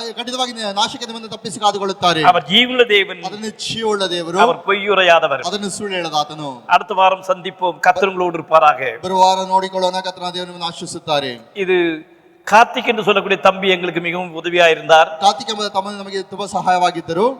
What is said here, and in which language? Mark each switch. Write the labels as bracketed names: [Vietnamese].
[Kannada] ಖಂಡಿತವಾಗಿ ನಾಶಕ್ಕೆ ನಿಮ್ಮನ್ನು ತಪ್ಪಿಸಿ ಕಾದುಕೊಳ್ಳುತ್ತಾರೆ. [Tamil] அவர் ஜீவனுள்ள தேவன், [Kannada] ಅದನ್ನು ಜೀವವುಳ್ಳ ದೇವರು, [Tamil] அவர் பொய்யுரையாதவர். [Kannada] ಅದನ್ನು ಸುಳ್ಳು ಹೇಳದಾತನು. [Tamil] அடுத்த வாரம் சந்திப்போம். கர்த்தர் உங்களோடு இருப்பாராக. [Kannada] ಬರುವ ವಾರ ನೋಡಿಕೊಳ್ಳೋಣ. ಕರ್ತನಾದ ದೇವರು ನಿಮ್ಮನ್ನು ಆಶೀರ್ವದಿಸುತ್ತಾರೆ. [Tamil] இது கார்த்திக் என்று சொல்லக்கூடிய தம்பி எங்களுக்கு மிகவும் உதவியா இருந்தார். [Kannada] ಕಾರ್ತಿಕ್ ಎಂಬ ತಮ್ಮ ನಮಗೆ ತುಂಬಾ ಸಹಾಯವಾಗಿದ್ದರು.